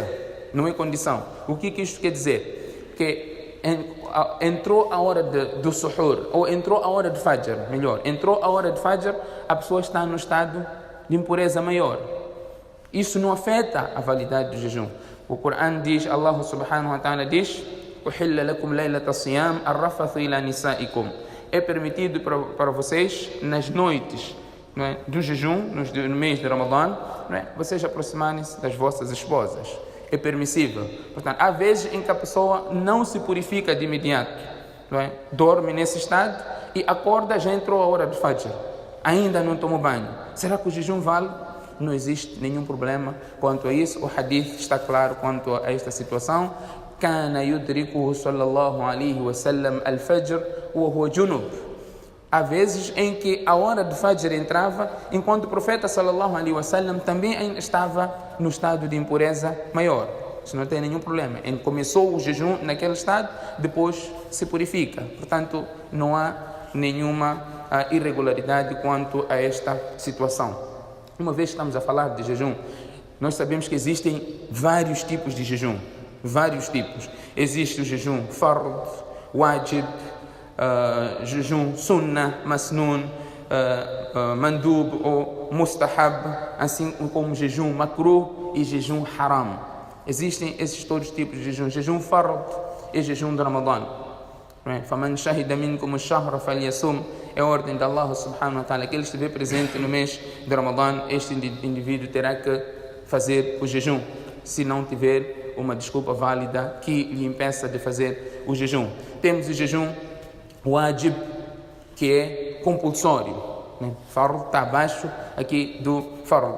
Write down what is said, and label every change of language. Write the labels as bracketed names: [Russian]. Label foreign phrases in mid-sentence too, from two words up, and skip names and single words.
[Portuguese] Não é condição. O que isto quer dizer? Que entrou a hora do suhur, ou entrou a hora de fajr, melhor. Entrou a hora de fajr, a pessoa está no estado de impureza maior. Isso não afeta a validade do jejum. O Corão diz, [Arabic] الله سبحانه وتعالى diz, أُحِلَّ لَكُمْ لَيْلَةَ الصِّيَامِ الرَّفَثُ إِلَى نِسَائِكُمْ. [Portuguese] É permitido para vocês, nas noites, não é, do jejum, no mês de Ramadã, não é, vocês aproximarem-se das vossas esposas. É permissível. Portanto, há vezes em que a pessoa não se purifica de imediato, não é, dorme nesse estado e acorda, já entrou a hora de fajr, ainda não tomou banho. Será que o jejum vale? Não existe nenhum problema quanto a isso. O hadith está claro quanto a esta situação. [Arabic] كان يدركه صلى الله عليه وسلم الفجر وهو جنوب. [Portuguese] Há vezes em que a hora de Fajr entrava, enquanto o profeta [Arabic] صلى الله عليه وسلم [Portuguese] também estava no estado de impureza maior. Isso não tem nenhum problema. Ele começou o jejum naquele estado, depois se purifica. Portanto, não há nenhuma irregularidade quanto a esta situação. Uma vez que estamos a falar de jejum, nós sabemos que existem vários tipos de jejum. Vários tipos. Existe o jejum fard, wajib, jejum sunnah, masnun, mandub ou mustahab, assim como jejum makruh e jejum haram. Existem esses todos os tipos de jejum. Jejum fard é jejum de Ramadã. [Arabic] فَمَنْ شَهِدَ مِنْكُمُ الشَّهْرَ فَلْيَصُمْ. [Portuguese] É a ordem de [Arabic] الله سبحانه وتعالى, [Portuguese] que ele estiver presente no mês de Ramadã, este indivíduo terá que fazer o jejum, se não tiver uma desculpa válida que lhe impeça de fazer o jejum. Temos o jejum wajib, que é compulsório. Fard está abaixo aqui do fard.